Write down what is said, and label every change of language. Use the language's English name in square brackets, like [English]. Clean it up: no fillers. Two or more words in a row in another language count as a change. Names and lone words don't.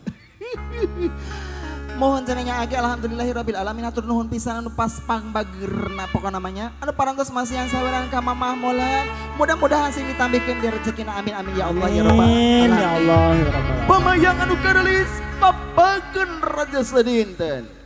[Sundanese] Mohon cenanya aki [Arabic] الحمد لله رب العالمين [Sundanese] hatur nuhun pisan anu pas pangbageurna pokona namanya anu parantos masihan saweran ka mamah molen. Mudah-mudahan sing ditambikeun di rezekina [Arabic] آمين آمين يا الله يا رب العالمين. يا الله يا رب العالمين. [Sundanese] Pamayang anu karelis babageun raja sadinten.